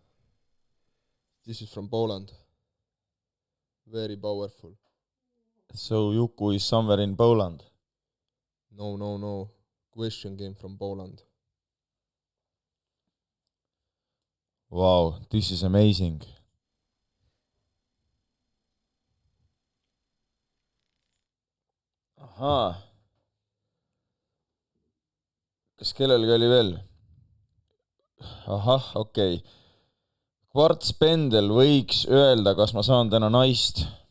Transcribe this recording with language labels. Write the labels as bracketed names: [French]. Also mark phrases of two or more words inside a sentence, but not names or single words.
[English] Very powerful. So Juku is somewhere in Poland. No. Question came from Poland. Wow, this is amazing. Ahaa. [Estonian] Kas kellelgi oli veel? Ahah, okei. Kvartspendel võiks öelda, kas ma saan täna naist.